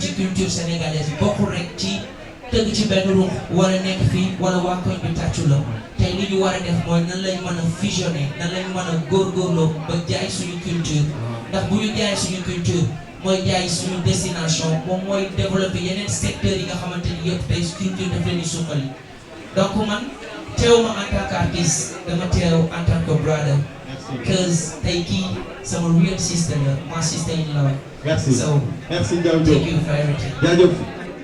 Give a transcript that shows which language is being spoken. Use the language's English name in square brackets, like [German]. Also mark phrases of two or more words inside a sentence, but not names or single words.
[Wolof] ci [French] culture sénégalaise [Wolof] bokkul rek ci tëgg ci benn ruux wala nekk fii wala waa koñ bi tàccu la tey li ñu war a def mooy nan lañ mën a fusionner nan lañ mën a góorgóorloo ba jaay suñu culture ndax bu ñu jaay suñu culture mooy jaay suñu destination moom mooy développer yeneen secteurs yi nga xamante ni yëpp tey culture daf leen di suqali donc man teew ma [French] en tant qu'artiste [Wolof] dama teew [French] en tant que [Wolof] brother because tey kii sama [English] real sister [Wolof] la ma [English] sister in law [French] merci so merci Ndiaye [English] thank you for everything [Wolof] jaajëf